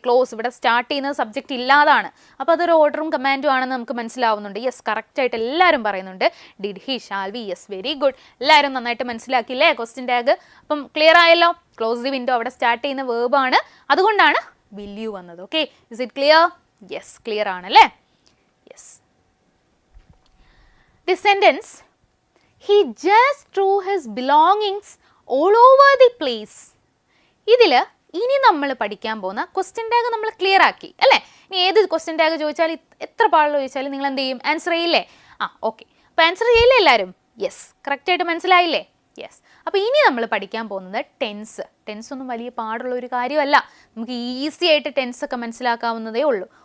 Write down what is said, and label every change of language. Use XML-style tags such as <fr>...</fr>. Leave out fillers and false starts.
<ml>Close ഇവിടെ start ചെയ്യുന്നത് subject ഇല്ലാതാണ്, അപ്പോൾ അതൊരു ഓർഡറും കമാൻഡും ആണെന്ന് നമുക്ക് മനസ്സിലാവുന്നുണ്ട്.</ml> <en>yes,</en> <ml>കറക്റ്റായിട്ട് എല്ലാവരും പറയുന്നുണ്ട്.</ml> <en>Did he, shall we, yes, very good.</en> <ml>എല്ലാവരും നന്നായിട്ട് മനസ്സിലാക്കിയില്ലേ ക്വസ്റ്റ്യൻ ടാഗ്. അപ്പം ക്ലിയർ ആയല്ലോ,</ml> <en>close the window</en> <ml>അവിടെ സ്റ്റാർട്ട് ചെയ്യുന്ന വേർബാണ്, അതുകൊണ്ടാണ് വിൽ യു വന്നത്.</ml> <en>Okay, is it clear? Yes, clear ആണല്ലേ. Yes,</en> <ml>the sentence</ml> <en>he just threw his belongings all over the place.</en> <ml>ഇതിൽ ഇനി നമ്മൾ പഠിക്കാൻ പോകുന്ന ക്വസ്റ്റ്യൻ ടാഗ് നമ്മൾ ക്ലിയർ ആക്കി അല്ലേ. ഇനി ഏത് ക്വസ്റ്റ്യൻ ടാഗ് ചോദിച്ചാൽ, എത്ര പാടുള്ള ചോദിച്ചാലും നിങ്ങൾ എന്ത് ചെയ്യും, ആൻസർ ചെയ്യില്ലേ? ഓക്കെ, അപ്പോൾ ആൻസർ ചെയ്യില്ലേ എല്ലാവരും? യെസ്, കറക്റ്റായിട്ട് മനസ്സിലായില്ലേ? യെസ്. അപ്പോൾ ഇനി നമ്മൾ പഠിക്കാൻ പോകുന്നത് ടെൻസ്. ടെൻസ് ഒന്നും വലിയ പാടുള്ള ഒരു കാര്യമല്ല, നമുക്ക് ഈസി ആയിട്ട് ടെൻസ് ഒക്കെ മനസ്സിലാക്കാവുന്നതേ ഉള്ളൂ.</ml>